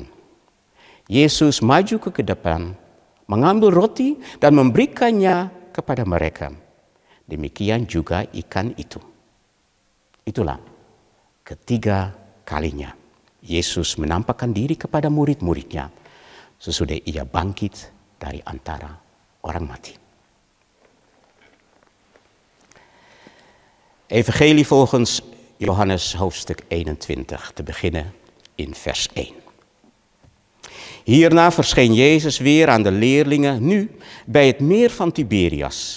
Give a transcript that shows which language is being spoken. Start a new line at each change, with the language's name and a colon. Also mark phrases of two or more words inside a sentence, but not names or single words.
Indonesian: Yesus maju ke depan, mengambil roti dan memberikannya kepada mereka. Demikian juga ikan itu. Itulah ketiga kalinya Yesus menampakkan diri kepada murid-muridnya sesudah ia bangkit dari antara orang mati.
Dutch: Evangelie volgens Johannes hoofdstuk 21, te beginnen in vers 1. Hierna verscheen Jezus weer aan de leerlingen, nu bij het meer van Tiberias.